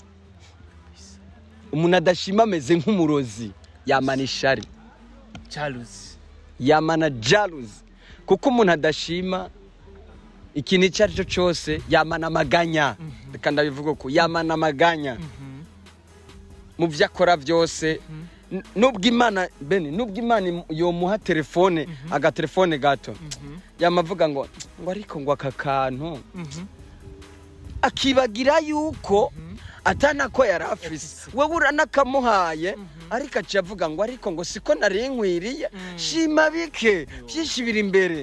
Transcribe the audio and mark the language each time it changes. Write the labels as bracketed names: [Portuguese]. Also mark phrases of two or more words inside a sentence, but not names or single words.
[Rundi] Umuntu adashima ameze nk'umurozi, yamana ishari, yamana jealousy. Kuko umuntu adashima ikintu icyo cyose yamana amaganya. Reka ndabivuga ko yamana amaganya mu byo akora byose. Nubwo Imana yomuha telefone, agatelefone gato, yamavuga ngo ariko ngo aka kantu, akibagira yuko atanako yari afise. Wewe uranakamuhaye ariko acavuga ngo ariko ngo siko nari nkwiriye, shima bike byishibira imbere